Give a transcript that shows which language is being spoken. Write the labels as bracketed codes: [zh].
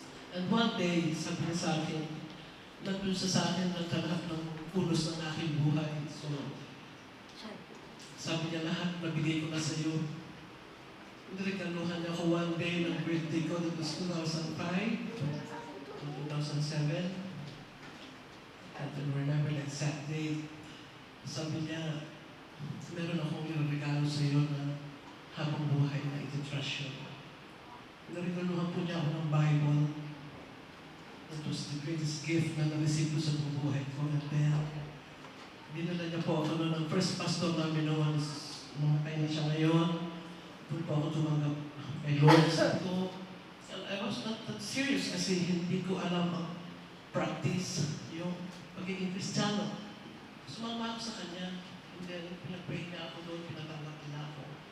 [tl] And one day, sabi niya sa akin, nandun siya sa akin lahat ng pulos ng aking buhay. So, sabi niya lahat, nabigay ko na sa iyo. Niregaluhan niya ako one day ng birthday ko. [en] That was 2005, 2007. I don't remember the exact date. [tl] Sabi niya, meron akong regalo sa iyo na habang buhay na ititrust yun. Niregaluhan po niya ako ng Bible. That was the greatest gift na na-receive ko sa buhay ko. And then, dinala niya po ako noon. Ang first pastor namin noon is namatay na siya ngayon. Doon po ako tumanggap kay Lord. Sabi ko, I was not that serious kasi hindi ko alam ang practice, yung pagiging Kristiyano. Sumama ako sa kanya. And then, pinag-pray niya ako doon, pinatanggap niya ako.